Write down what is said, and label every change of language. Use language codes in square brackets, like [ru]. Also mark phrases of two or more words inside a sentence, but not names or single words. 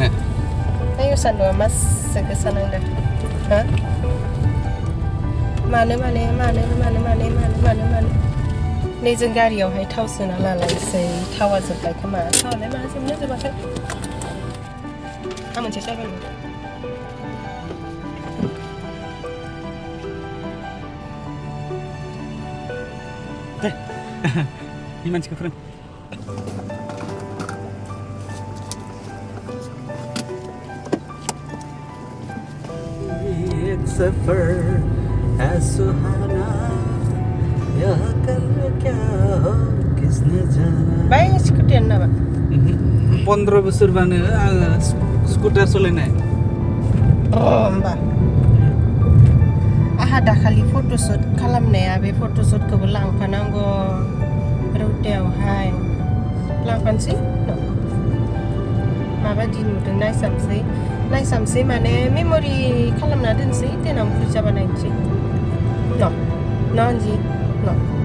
[brx] आयु सान्दुंआ मासे गोसा नांदों हा मानो नै जों गारियावहाय थाव सोना लालायसै थावा जोब्बाय खोमा थावालाय मा जोबनो जोबाखै आं मोनसे जायगायाव बे मानसिखौ फोरों [hi] एक सफर है सुहाना यहाँ कल क्या हो किसने जाना [brx] बाय स्कुटियानो नामा 15 बोसोरबानो आङो स्कुटार सालायनाय होमबा आहा दाखालि फट'शुट खालामनाया बे फट'शुटखौबो लांफानांगौ रौतायावहाय लांफानोसै माबायदि नुदों नायसामसै माने मेम'रि खालामना दोनसै देनां बुरजाबा नायनोसै न' आनजि न'